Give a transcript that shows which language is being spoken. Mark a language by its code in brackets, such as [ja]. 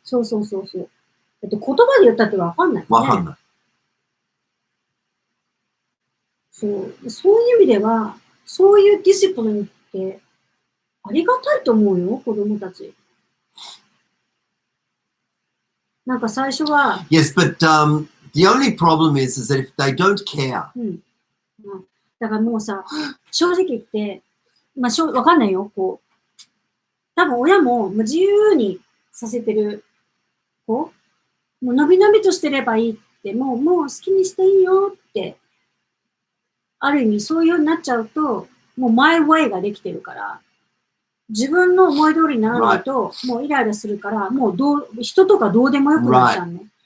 [ja] そうそうそうそう。言葉で言ったってわかんない、ね。わかんない。そういう意味では、そういうディシプリンってありがたいと思うよ、子供たち。なんか最初は。 [en] Yes, but the only problem is that if they don't care. [ja] だからもうさ、正直言って、まあわかんないよ、こう。多分親も自由にさせてる子、もうのびのびとしてればいいって、もう好きにしていいよって、ある意味そういうようになっちゃうと、もうマイウェイができてるから、自分の思い通りにならないと、もうイライラするから、もう人とかどうでもよくなっちゃうね。